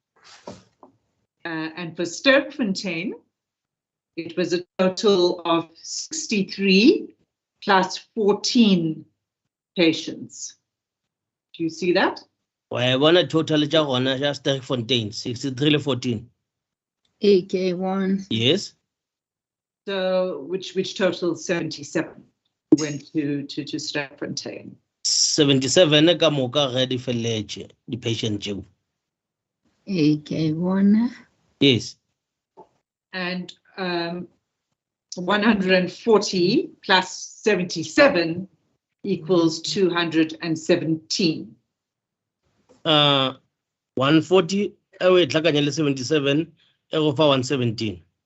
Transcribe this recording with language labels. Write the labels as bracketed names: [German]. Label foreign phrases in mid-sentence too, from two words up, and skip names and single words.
[English] And for Sterkfontein, it was a total of 63 plus 14 patients. Do you see that? I want a total just Sterkfontein, 63 to 14. AK1. Yes. So which total 77 went to Sterkfontein? [Northern Sotho] 77 ka moka ga di feletse [English] the patient [Northern Sotho] tšeo. [English] AK1. Yes. And 140 plus 77 equals 217. [Northern Sotho] 140 e tlhakanya le 77 e go fa 117.